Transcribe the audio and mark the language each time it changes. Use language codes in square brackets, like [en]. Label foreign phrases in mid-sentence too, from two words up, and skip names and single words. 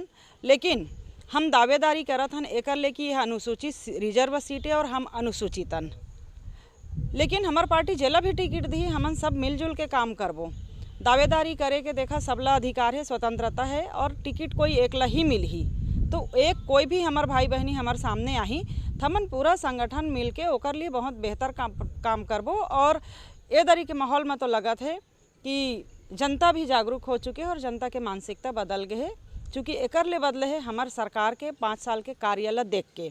[hne] लेकिन हम दावेदारी करत हन एकर ले कि यह अनुसूचित रिजर्व सीटें और हम अनुसूचितन, लेकिन हमार पार्टी जेला भी टिकट दी, हमन सब मिलजुल के काम करबो। दावेदारी करे के देखा सबला अधिकार है, स्वतंत्रता है और टिकट कोई एकला ही मिल ही तो एक कोई भी हमार भाई बहनी हमार सामने आही हमन पूरा संगठन मिल के ओकर लिए बहुत बेहतर काम करबो। और ए दरी के माहौल में तो लगत है कि जनता भी जागरूक हो चुके हैं और जनता के मानसिकता बदल गए है, चूँकि एकर ले बदले है हमार सरकार के 5 साल के कार्य देख के।